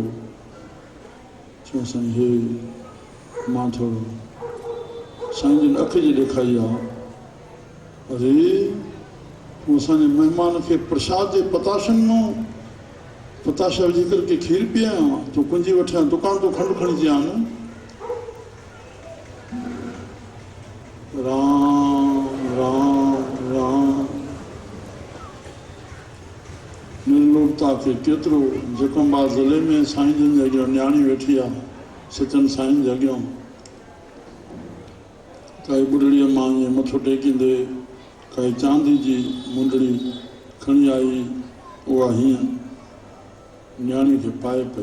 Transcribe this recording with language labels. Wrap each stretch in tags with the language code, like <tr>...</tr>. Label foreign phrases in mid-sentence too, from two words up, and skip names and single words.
<sd>चयो साईं हे मां थोरो साईं जन अखि जी ॾेखारी आहे। अरे तूं असांजे महिमान खे प्रसाद जे पताशनि मां पताशा विझी करके खीर पीआरियो, तूं कुंजी वठियां दुकान तो खंडु खणी अची आन। राम राम राम। निर्लोभता खे केतिरो जकंबा ज़िले में साईं जन जे अॻियां न्याणी वेठी आहे, सचन साईं जे अॻियां। काई ॿुढड़ी अम्मा ईअं मथो टेकींदे काई चांदी जी मुंदड़ी खणी आई, उहा हीअं न्याणी खे पाए पई।</sd>